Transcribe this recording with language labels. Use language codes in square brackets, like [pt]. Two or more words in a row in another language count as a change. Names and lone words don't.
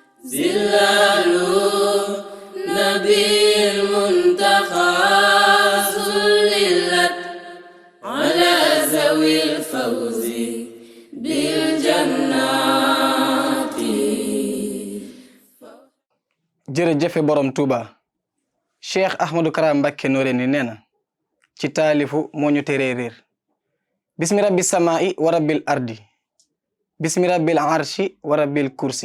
[ar] زلال نبي المنتقى سللت على ذوي الفوز بالجنات. [wo] jërëjëfe borom Touba Cheikh Ahmadou Kara Mbacké Noreyni nee na ci taalifu moo ñu teree réer [ar] بسم رب السماء ورب الأرض بسم رب العرش ورب الكرسي.